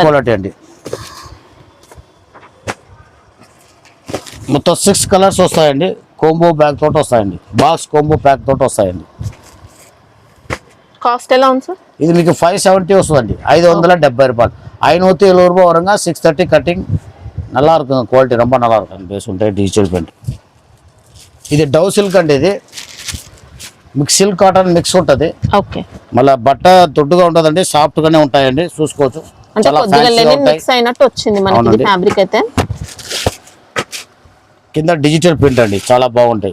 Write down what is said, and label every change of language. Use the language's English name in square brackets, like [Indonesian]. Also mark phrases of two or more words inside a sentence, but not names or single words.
[Telugu] క్వాలిటీ అండి. మొత్తం 6 కలర్స్ వస్తాయండి. [English] combo bag [Telugu] తోటి వస్తాయండి. [English] box combo pack [Telugu] తోటి వస్తాయండి. కాస్ట్ ఎలా ఉంది సార్? ఇది మీకు 570 వస్తుందండి. 570 రూపాయలు. 570 రూపాయ వరంగా 630 కటింగ్. [Tamil] நல்லா இருக்கும். క్వాలిటీ ரொம்ப நல்லா இருக்கும். [Telugu] బేస్ ఉంటాయి. [English] digital print. [Telugu] ఇది [English] dove silk [Telugu] అండి. ఇది [English] mix silk cotton mix [Telugu] ఉంటుంది. ఓకే, మళ్ళీ బట్ట దొడ్డుగా ఉంటుందండి. సాఫ్ట్ గానే ఉంటాయండి. చూసుకోవచ్చు. అంటే చాలా కొద్దిగా ఫ్యాన్సీగా లెనిన్ ఉంటాయి. మిక్స్ అయినట్టు వచ్చింది మనకి అవునండి. ఫ్యాబ్రిక్ అయితే. కింద [English] digital print [Telugu] అండి. చాలా బాగుంటాయి.